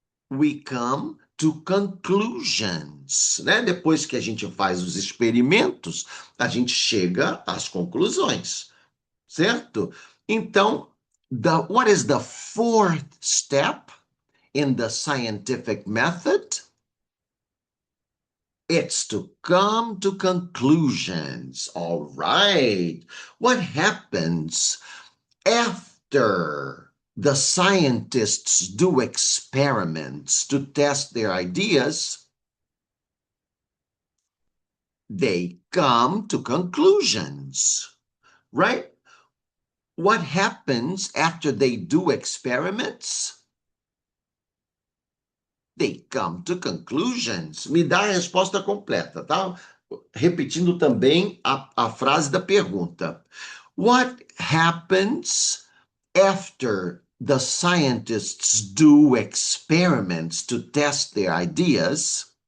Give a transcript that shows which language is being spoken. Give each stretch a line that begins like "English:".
English: We come to conclusions,
Portuguese: né? Depois que a gente faz os experimentos, a gente chega às conclusões, certo? Então,
English: what is the fourth step in the scientific method? It's to come to conclusions. All right. What happens after the scientists do experiments to test their ideas? They come to conclusions, right? What happens after they do experiments? They come to conclusions.
Portuguese: Me dá a resposta completa, tá? Repetindo também a frase da pergunta.
English: What happens after the scientists do experiments to test their ideas?